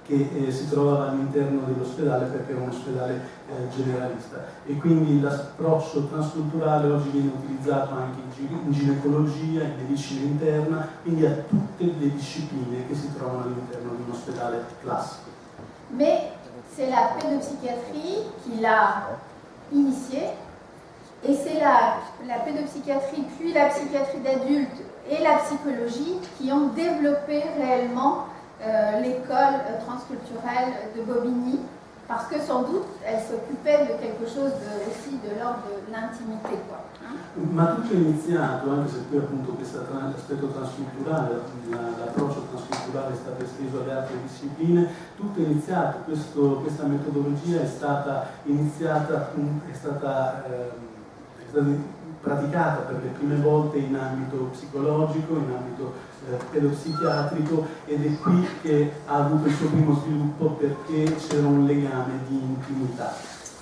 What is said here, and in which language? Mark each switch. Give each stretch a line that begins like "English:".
Italian: che si trovava all'interno dell'ospedale perché era un ospedale generalista, e quindi l'approccio transculturale oggi viene utilizzato anche in ginecologia, in medicina interna, quindi a tutte le discipline che si trovano all'interno di un ospedale classico.
French: Mais c'est la pédopsychiatrie qui l'a initié, et c'est la pédopsychiatrie puis la psychiatrie d'adulte et la psychologie qui ont développé réellement l'école transculturelle de Bobigny, parce que sans doute elle s'occupait de quelque chose aussi de l'ordre de l'intimité, quoi.
Italian: Ma tutto è iniziato, anche se poi appunto questo aspetto transculturale, l'approccio transculturale è stato esteso alle altre discipline, tutto è iniziato, questa metodologia è stata praticata per le prime volte in ambito psicologico, in ambito pedopsichiatrico, ed è qui che ha avuto il suo primo sviluppo perché c'era un legame di intimità.